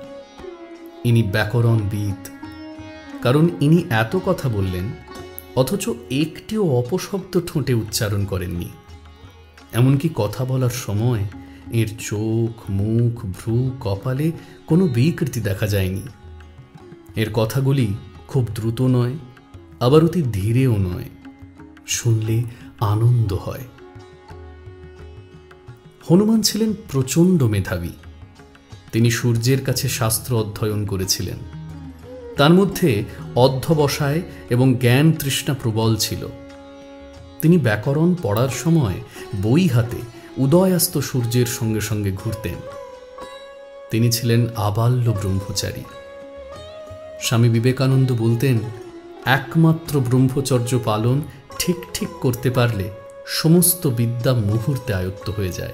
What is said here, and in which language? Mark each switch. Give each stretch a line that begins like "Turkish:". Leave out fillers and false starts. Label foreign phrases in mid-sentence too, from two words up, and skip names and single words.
Bangla: ইনি ব্যাকরণবিদ, কারণ ইনি এত কথা বললেন অথচ একটিও অপশব্দ ঠোঁটে উচ্চারণ করেননি। এমনকি কথা বলার সময় এর চোখ, মুখ, ভ্রূ, কপালে কোনো বিকৃতি দেখা যায়নি। এর কথাগুলি খুব দ্রুত নয়, আবার অতি ধীরেও নয়, শুনলে আনন্দ হয়। হনুমান ছিলেন প্রচণ্ড মেধাবী। তিনি সূর্যের কাছে শাস্ত্র অধ্যয়ন করেছিলেন। तार मধ্যে অধ্যবসায় এবং জ্ঞান তৃষ্ণা প্রবল ছিল। তিনি ব্যাকরণ পড়ার সময় বই হাতে উদয়াস্ত সূর্যের সঙ্গে সঙ্গে ঘুরতেন। তিনি ছিলেন আবাল্য ব্রহ্মচারী। স্বামী বিবেকানন্দ বলতেন, একমাত্র ব্রহ্মচর্য পালন ঠিক ঠিক করতে পারলে সমস্ত বিদ্যা মুহূর্তে আয়ত্ত হয়ে যায়।